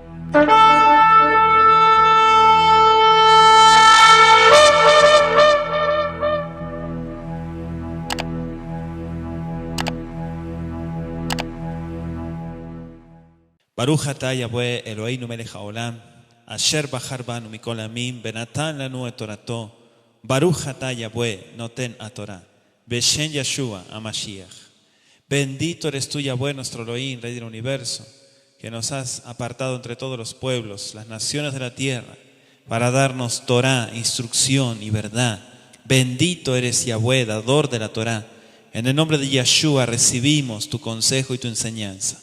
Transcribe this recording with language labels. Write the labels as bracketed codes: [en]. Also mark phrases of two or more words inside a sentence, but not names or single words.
[he] ברוך אתה יהוה אלהינו מלך העולם, אשר בחר בנו מכל העמים, ונתן לנו את תורתו. ברוך אתה יהוה נותן התורה, בשם ישוע המשיח. [es] Bendito eres tú, Yahweh, nuestro Elohim, Rey del universo, que nos has apartado entre todos los pueblos, las naciones de la tierra, para darnos Torah, instrucción y verdad. Bendito eres Yahweh, dador de la Torah. En el nombre de Yeshua recibimos tu consejo y tu enseñanza.